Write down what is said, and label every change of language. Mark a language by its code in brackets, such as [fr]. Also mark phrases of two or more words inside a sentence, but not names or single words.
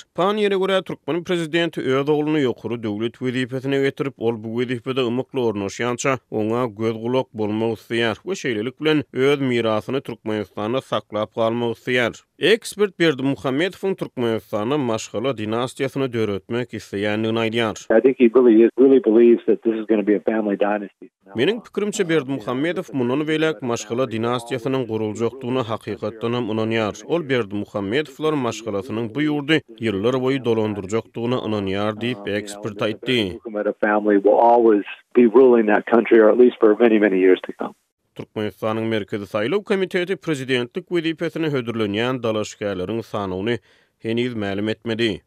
[tk] Paniyere görä Türkmen prezidenti öz ogluny ýokary döwlet wezipesine getirip, ol bu wezipede ymykly ornaşýança oňa göz gulak bolmak isleýär we şeýlelik bilen öz mirasyny Türkmenistanda saklap galmak isleýär. Ekspert Berdimuhammedowyň Türkmenistana maşgala dinastiýasyny döretmek isleýändigini aýdýar. [en] I think he really believes that this is going to be a family dynasty. [tk] Meniň pikirimçe Berdimuhammedow mundan welek maşgala dinastiýasynyň guruljakdygyna hakykatdan hem inanýar. Ol Berdimuhammedowlar maşgalasynyň bu ýurdy ýyllar boýy dolandyrjakdygyna inanýar diýip ekspert aýtdy. [en] A family will always be ruling that country, or at least for many years to come. [tk] Türkmenistanyň Merkezi Saýlaw Komiteti prezidentlik wezipesine hödürlenýän dalaşgärleriň sanyny heniz ma'lum etmedi.